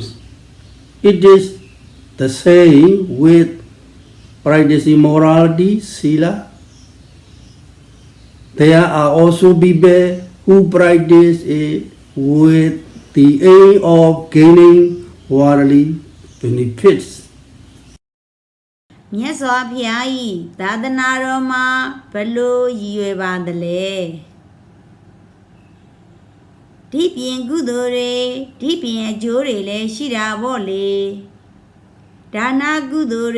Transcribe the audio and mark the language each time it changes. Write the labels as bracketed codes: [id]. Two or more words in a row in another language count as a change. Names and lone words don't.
[en] It is the same with practicing morality, sila. There are also people who practice it with the aim of gaining worldly benefits. [my] မြတ်စွာဘုရား၏သာသနာတော်မှာဘလို့ရည်ရွယ်ပါသလဲဒီပြင်ကုသိုလ်တွေဒီပြင်အကျိုးတွေလည်းရှိတာပေါ့လေဒါနကုသိုလ်